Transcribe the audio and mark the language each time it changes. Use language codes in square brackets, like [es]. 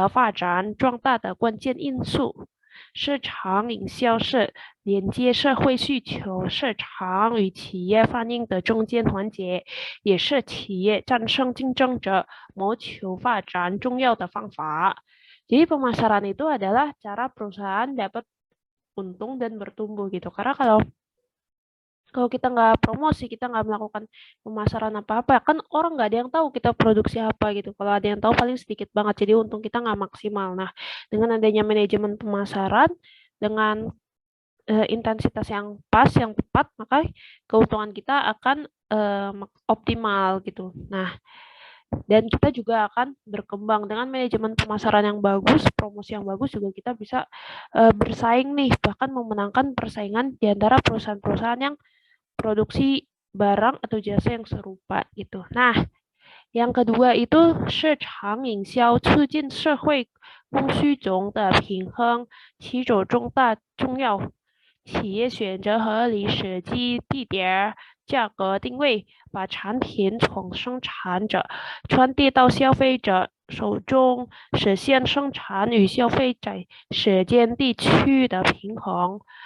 [zh] 市场营销是企业实现盈利、获得发展壮大的关键因素。市场营销是连接社会需求市场与企业反应的中间环节，也是企业战胜竞争者、谋求发展重要的方法。 [id] Jadi pemasaran itu adalah cara perusahaan dapat untung dan bertumbuh gitu. Karena kalau kalau kita nggak promosi, kita nggak melakukan pemasaran apa-apa, kan orang nggak ada yang tahu kita produksi apa gitu. Kalau ada yang tahu paling sedikit banget, jadi untung kita nggak maksimal. Nah, dengan adanya manajemen pemasaran, dengan intensitas yang pas, yang tepat, maka keuntungan kita akan optimal gitu. Nah, dan kita juga akan berkembang dengan manajemen pemasaran yang bagus, promosi yang bagus juga kita bisa bersaing nih, bahkan memenangkan persaingan di antara perusahaan-perusahaan yang produksi barang atau jasa yang serupa gitu. Nah, yang kedua itu [zh] 市场营销促进社会供需中的平衡，其中大重要。企业选择合理时机、地点、价格定位，把产品从生产者传递到消费者手中，实现生产与消费在时间地区的平衡。